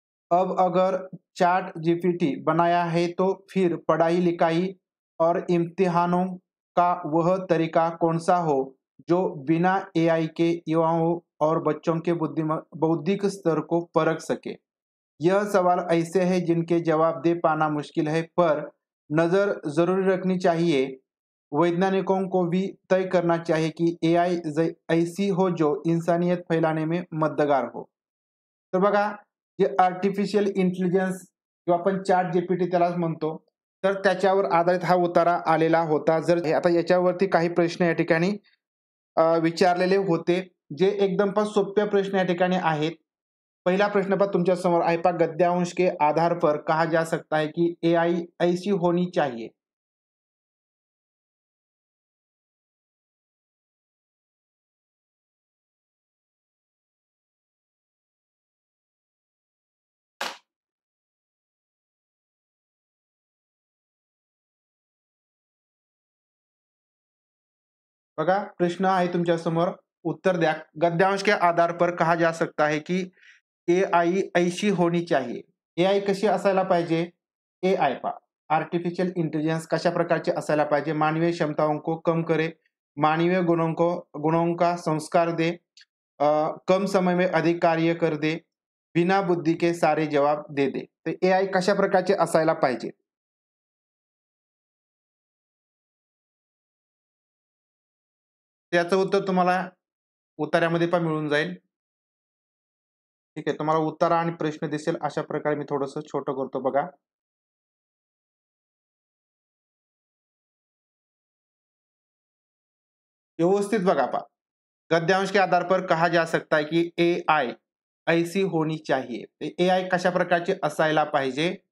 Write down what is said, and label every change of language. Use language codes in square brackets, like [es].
[hi] अब अगर chat GPT बनाया है तो फिर पढ़ाई लिखाई और इम्तिहानों का वह तरीका कौन सा हो जो बिना एआई के युवाओं और बच्चों के बौद्धिक स्तर को परख सके. यह सवाल ऐसे हैं जिनके जवाब दे पाना मुश्किल है, पर नजर जरूर रखनी चाहिए. वैज्ञानिकों को भी तय करना चाहिए कि एआई ऐसी हो जो इंसानियत फैलाने में मददगार हो. [mr] तर बघा, जे आर्टिफिशियल इंटेलिजन्स किंवा आपण चॅट जीपीटी त्यालाच म्हणतो, तर त्याच्यावर आधारित हा उतारा आलेला होता. जर आता याच्यावरती काही प्रश्न या ठिकाणी विचारलेले होते, जे एकदम सोपे प्रश्न या ठिकाणी आहेत. [hi] पहला प्रश्न [mr] तुमच्या समोर आहे [hi] गद्यांश के आधार पर कहा जा सकता है कि एआई ऐसी होनी चाहिए. [mr] बघा, प्रश्न आहे तुमच्या समोर, उत्तर द्या. [hi] गद्यांश के आधार पर कहा जा सकता है कि एआई ऐसी होनी चाहिए. [mr] एआई कशी असायला पाहिजे. एआई आर्टिफिशियल इंटेलिजेंस कशा प्रकारचे असायला पाहिजे. [hi] मानवीय क्षमताओं को कम करे, मानवीय गुणों का संस्कार दे, कम समय में अधिक कार्य कर दे, बिना बुद्धी के सारे जवाब दे दे. [mr] तर एआई कशा प्रकारचे असायला पाहिजे. त्याचं उत्तर तुम्हाला उतार्यामध्ये मिळून जाईल. ठीक आहे. तुम्हाला उत्तर आणि प्रश्न दिसेल अशा प्रकारे मी थोडंसं छोटं करतो बघा. व्यवस्थित बघा. [hi] गद्यांश के आधार पर कहा जा सकता है कि एआई ऐसी होनी चाहिए. [mr] एआई कशा प्रकारचे असायला पाहिजे.